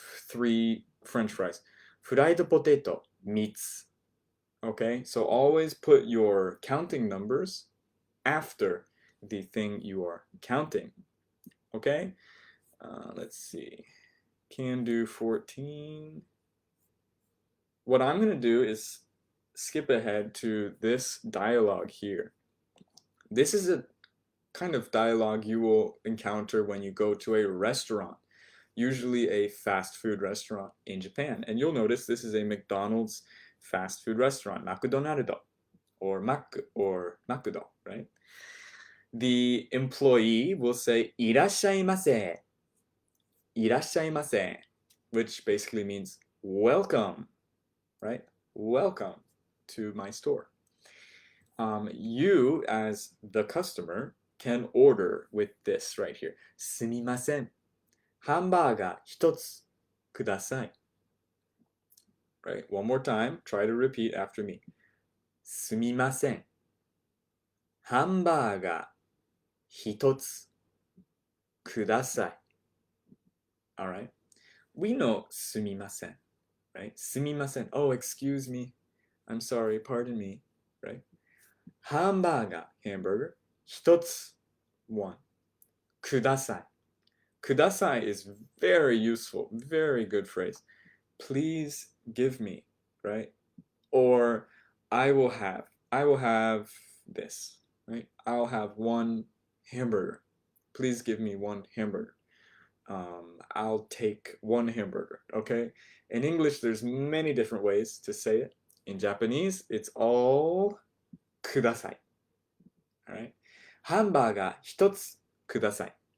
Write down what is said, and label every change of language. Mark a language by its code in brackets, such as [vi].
[en] 3 French fries, フライドポテト3つ. Okay, so always put your counting numbers after the thing you are counting. Okay, let's see. Can do 14. What I'm going to do is skip ahead to this dialogue here. This is a kind of dialogue you will encounter when you go to a restaurant, usually a fast food restaurant in Japan. And you'll notice this is a McDonald's fast food restaurant, McDonald's or Macdo, right? The employee will say いらっしゃいませ. いらっしゃいませ, which basically means welcome, right? Welcome to my store. You, as the customer, can order with this right here. [ja] すみません。ハンバーガー1つください. [en] Right? One more time. Try to repeat after me. すみません。 [ja] ハンバーガー1つください. All right? [en] We know すみません. Right? すみません. Oh, excuse me. I'm sorry. Pardon me. Right? [ja] ハンバーガー hamburger 1つ 1 ください. [en] Kudasai is very useful, very good phrase. Please give me, right? Or I will have this, right? I'll have 1 hamburger. Please give me 1 hamburger. I'll take 1 hamburger, okay? In English, there's many different ways to say it. In Japanese, it's all kudasai, all right? [ja] Hamburger 1つください.